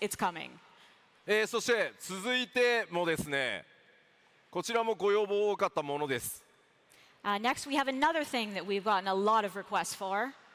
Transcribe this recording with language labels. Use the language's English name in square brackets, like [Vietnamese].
[English] It's coming. [Japanese] そして続いてもですね、こちらもご要望多かったものです。 [English] Next, we have another thing that we've gotten a lot of requests for.